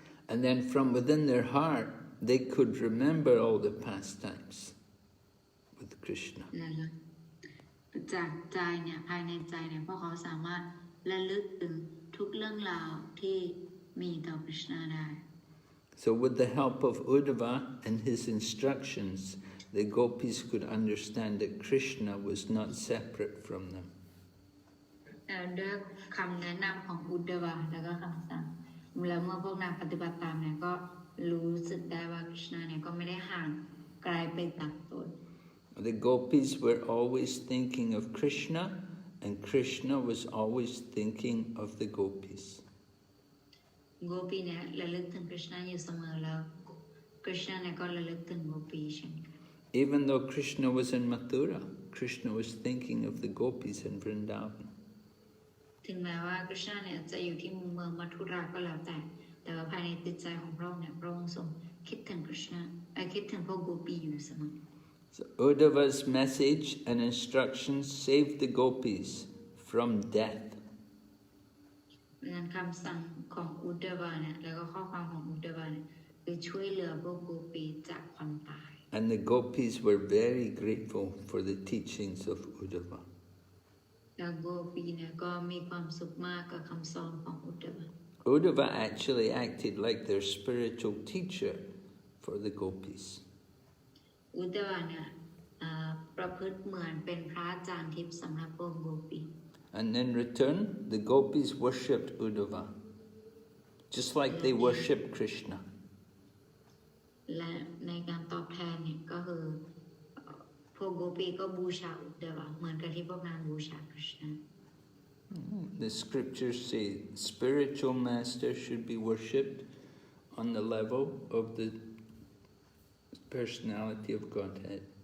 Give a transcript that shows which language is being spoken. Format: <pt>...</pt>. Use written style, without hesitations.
<en>And then from within their heart, they could remember all the pastimes with Krishna.</en> <th>จากใจเนี่ยภายในใจเนี่ยพวกเขาสามารถระลึกถึงทุกเรื่องราวที่มีต่อ Krishna ได้</th> <en>So with the help of Uddhava and his instructions, the Gopīs could understand that Krishna was not separate from them.</en> <th>ด้วยคำแนะนำของอุดดวะแล้วก็คำสั่งแล้วเมื่อพวกนางปฏิบัติตามเนี่ยก็รู้สึกได้ว่า Krishna เนี่ยก็ไม่ได้ห่างไกลไปจากตน</th> <en>The Gopīs were always thinking of Krishna, and Krishna was always thinking of the Gopīs.</en> <th>โกปีเนี่ยระลึกถึง Krishna อยู่เสมอแล้ว Krishna เนี่ยก็ระลึกถึงโกปีเช่นกัน</th> <en>Even though Krishna was in Mathura, Krishna was thinking of the Gopīs in Vrindavan.</en> <th>ถึงแม้ว่า Krishna เนี่ยจะอยู่ที่เมืองมัทุราก็แล้วแต่ว่าภายในจิตใจของพระองค์เนี่ยพระองค์ทรงคิดถึง Krishna คิดถึงพวกโกปีอยู่เสมอ</th> <en>So Uddhava's message and instructions saved the Gopīs from death.</en> <th>งานคำสั่งของอุดดวะเนี่ยแล้วก็ข้อความของอุดดวะเนี่ยคือช่วยเหลือพวกโกปีจากความตาย</th> <en>And the Gopīs were very grateful for the teachings of Uddhava.</en> <th>แล้วโกปีเนี่ยก็มีความสุขมากกับคำสอนของอุดดวะ</th> <en>Uddhava actually acted like their spiritual teacher for the Gopīs.</en> <th>อุดดวะเนี่ยประพฤติเหมือนเป็นพระอาจารย์ทิพย์สำหรับพวกโกปี</th> <en>And in return, the Gopīs worshipped Uddhava, just like they worshipped Krishna.</en> <th>และในการตอบแทนเนี่ยก็คือพวกโกปีก็บูชาอุดดวะเหมือนกับที่พวกนางบูชา Krishna.</th> <en>The scriptures say spiritual master should be worshipped on the level of the personality of Godhead.</en>